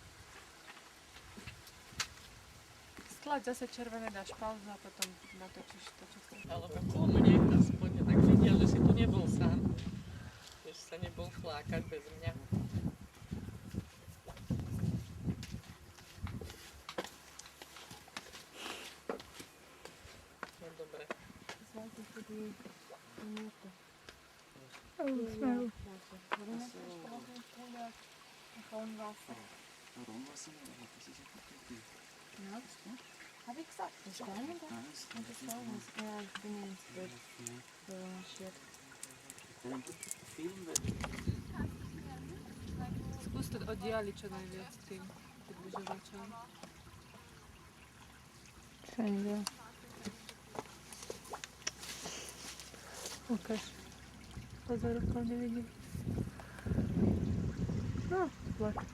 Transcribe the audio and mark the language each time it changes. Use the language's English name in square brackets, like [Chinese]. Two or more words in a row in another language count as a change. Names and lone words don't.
[Slovak] Stlač zase červené, dáš pauzu a potom natočíš to, čo chceš. Alebo po mne, aspoň tak videl, že si tu nebol sám. Že sa nebol flákať bez mňa. No dobre. [German] Habe ich gesagt, das ist gar nicht. Und das war was. Ja, ich bin ins Bett marschiert. [Slovak] Skús to oddialiť čo najviac tým približovačom. Všade. Ukáž. Pozor, úplne vidím. No, vlak.